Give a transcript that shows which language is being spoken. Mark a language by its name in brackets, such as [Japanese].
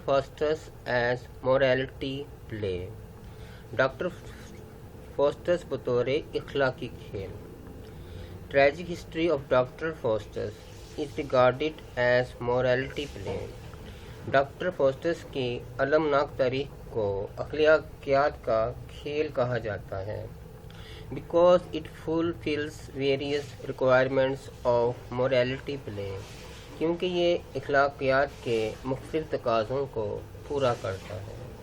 [English] Faustus as morality play. Dr. [Hindi] Faustus बतौर इखलाकी खेल. [English] Tragic history of Dr. Faustus is regarded as morality play. [Hindi] Doctor Faustus की अलमनाक तारीख को अखलाकियात का खेल कहा जाता है [English] because it fulfills various requirements of morality play, [Hindi] क्योंकि ये अखलाकियात के मुख्तलिफ तकाज़ों को पूरा करता है.